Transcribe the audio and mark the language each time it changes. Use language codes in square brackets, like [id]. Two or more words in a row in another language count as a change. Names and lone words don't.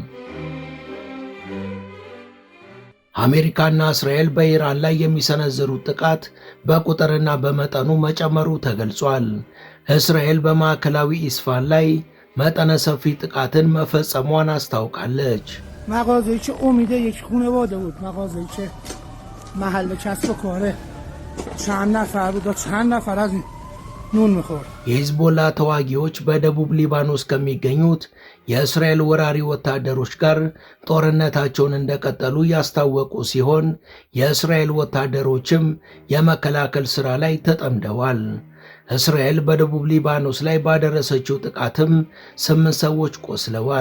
[am] አሜሪካና እስራኤል በኢራን ላይ የሚሰነዝሩት ጥቃት በቁጥርና በመጠኑ መጨመሩ ተገልጿል። እስራኤል በማዕከላዊ ኢስፋን ላይ መጠነ ሰፊ ጥቃትን መፈጸሟን አስታውቃለች። [fa] مغازه‌ای که امید یک خانواده بود، مغازه‌ای که محل کسب و کاره چند نفر بود و چند نفر از این نون می‌خورد። [am] የሂዝቦላ ተዋጊዎች በደቡብ ሊባኖስ ከሚገኙት የእስራኤል ወራሪ ወታደሮች ጋር ጦርነታቸውን እንደቀጠሉ ያስታወቁ ሲሆን የእስራኤል ወታደሮችም የመከላከል ሥራ ላይ ተጠምደዋል። እስራኤል በደቡብ ሊባኖስ ላይ ባደረሰችው ጥቃትም 8 ሰዎች ቆስለዋል።